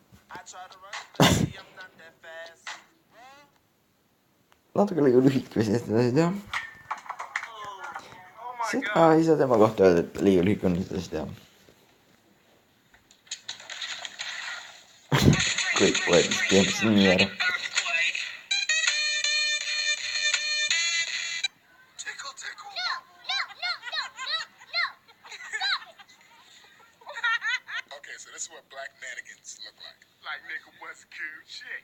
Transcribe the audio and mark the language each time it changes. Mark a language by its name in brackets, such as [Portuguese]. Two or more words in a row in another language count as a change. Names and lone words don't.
[Estonian] Natuke liiga lühike vist edasi teha. Seda ei saa tema kohta öelda, et liiga lühike on edasi teha. Kõik võetud teemast nii ära. [English] Okay, so this is what black mannequins look like. Like, nigga, what's cute shit?